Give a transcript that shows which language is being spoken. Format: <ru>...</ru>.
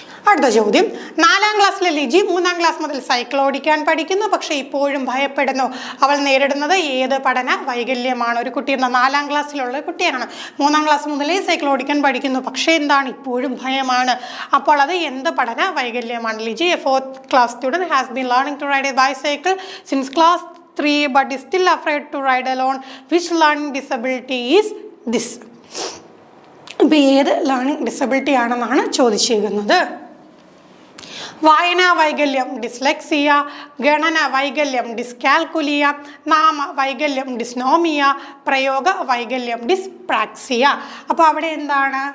<ml>അടുത്ത ചോദ്യം, 4ാം ക്ലാസ്സിലെ ലിജി 3ാം ക്ലാസ് മുതൽ സൈക്കിൾ ഓടിക്കാൻ പഠിക്കുന്നു, പക്ഷേ ഇപ്പോഴും ഭയപ്പെടുന്നു. അവൾ നേരിടുന്നത് ഏത് പഠന വൈകല്യമാണ്? ഒരു കുട്ടി 4ാം ക്ലാസ്സിലുള്ള കുട്ടിയാണ്, 3ാം ക്ലാസ് മുതലേ സൈക്കിൾ ഓടിക്കാൻ പഠിക്കുന്നു, പക്ഷേ എന്താണ്? ഇപ്പോഴും ഭയമാണ്. അപ്പോൾ അത് എന്ത് പഠന വൈകല്യമാണ്?</ml> <en>Liji, a 4th class student, has been learning to ride a bicycle since class 3 but is still afraid to ride alone. Which learning disability is this?</en> <ml>ഇപ്പോൾ ഏത് ലേണിംഗ് ഡിസബിലിറ്റി ആണെന്നാണ് ചോദിച്ചിരിക്കുന്നത്. വായനാ വൈകല്യം ഡിസ്ലെക്സിയ, ഗണന വൈകല്യം ഡിസ്കാൽക്കുലിയ, നാമ വൈകല്യം ഡിസ്നോമിയ, പ്രയോഗ വൈകല്യം ഡിസ്പ്രാക്സിയ. അപ്പോൾ അവിടെ എന്താണ്?</ml>